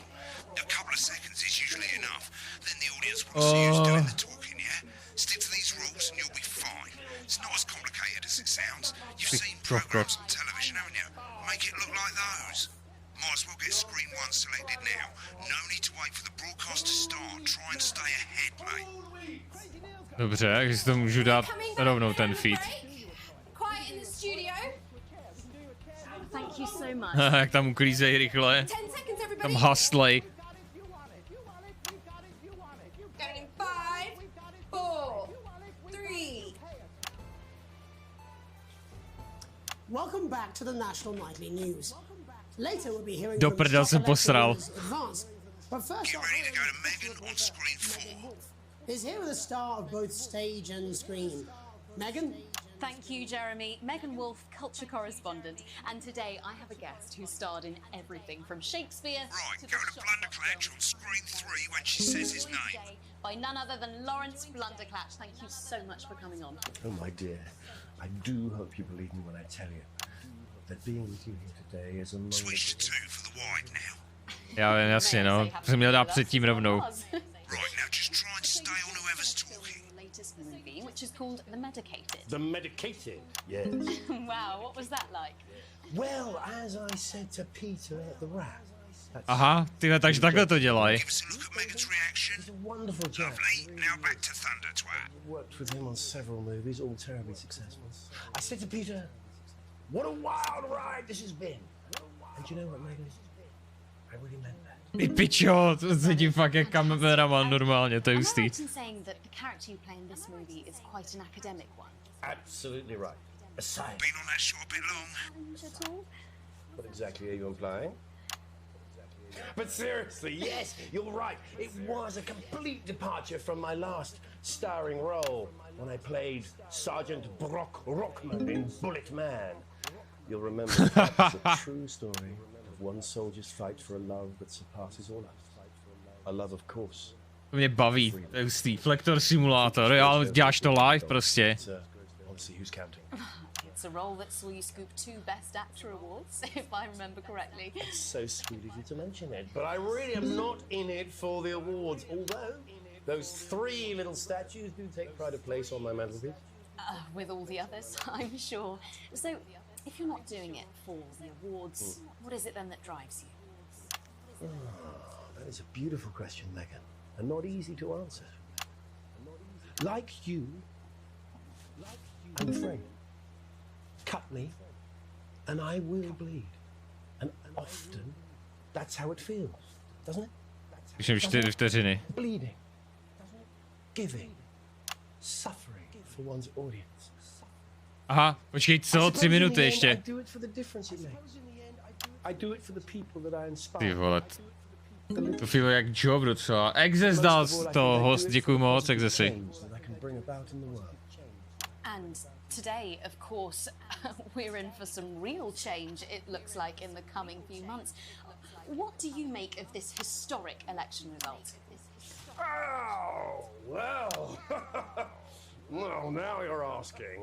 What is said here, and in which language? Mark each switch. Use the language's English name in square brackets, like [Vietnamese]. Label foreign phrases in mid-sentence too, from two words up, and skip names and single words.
[English] A couple of seconds is usually enough. Then the audience will see who's doing the talking, yeah? Stick to these rules and you'll be fine. It's not as complicated as it sounds. You've seen programs on television, haven't you? Make it look like those. Might as well get screen 1 selected now. No need to wait for the broadcast to start. Try and stay ahead, mate. [Czech] Dobře, takže si to můžu dát rovnou ten feed. [English] Quiet in the studio. Thank you so much. [Czech] Jak tam uklízej rychle. [English] 10 seconds, everybody. [Czech] Tam hustlej. [English] Going in 5, 4, 3. Welcome back to the National Nightly News. Later we'll be hearing [Czech] Do [English] from the [Czech] prdel jsem [English] chocolate [Czech] posral. [English] leaders Advance. But first Get up, ready to go to Megan on screen 4. is here with a star of both stage and screen. Megan? Thank you, Jeremy. Megan Wolfe, culture correspondent. And today I have a guest who starred in everything from Shakespeare Right, to go the to Blunderclatch on screen 3 when she says his name. by none other than Lawrence Blunderclatch. Thank you so much for coming on. Oh, my dear, I do hope you believe me when I tell you that being with you here today is a moment... Switch to 2 for the wide now. [Czech] Já vím, jasně, no. Jsem měl dát předtím rovnou. [English] Right, now just try and stay on whoever's talking. Latest movie, which is called The Medicated. The medicated? Yes. Wow, what was that like? Well, as I said to Peter at the Rat, that's [Czech] Aha, tyhle, takže takhle to dělají. [English] Give us a look at Megan's reaction. he's a wonderful chap. Lovely. Now back to Thunder Twat. Worked with him on several movies, all terribly successful. I said to Peter, what a wild ride this has been. And you know what, Megan? I really meant that. [Czech] Ty pičo, to se tím fakt jak kameraman normálně, to je [English] Am I [Czech] hustý. [English] right in saying that the character you play in this movie is quite an academic one? Absolutely right. A science. Been on that shore a bit long. At all? What exactly are you implying? But seriously, yes, you're right. It was a complete departure from my last starring role when I played Sergeant Brock Rockman in Bullet Man. You'll remember that's a true story of one soldier's fight for a love that surpasses all else. A love, of course. [Czech] To mě baví, to je hustý. Flektor simulátor, jo, děláš to live prostě. [English] Let's see who's counting. It's a role that saw you scoop 2 Best Actor awards, if I remember correctly. It's so sweet of you to mention it, but I really am not in it for the awards, although those 3 little statues do take pride of place on my mantelpiece. With all the others, I'm sure. So, if you're not doing it for the awards, what is it then that drives you? That is a beautiful question, Megan, and not easy to answer. Like you, I'm afraid. Cut me, and I will bleed. And often, that's how it feels, doesn't it? [Czech] Už jsem 4 vteřiny. [English] Bleeding, giving, suffering for one's audience. [Czech] Aha, počkej, co? 3 minuty ještě. [English] I do it for the difference it makes. I do it for the people that I inspire. [Czech] Ty vole. To filo jak job docela. Exes dal to host, děkuju moc, Exesy. [English] And today, of course, we're in for some real change, it looks like, in the coming few months. What do you make of this historic election result? Oh, well. Well, now you're asking.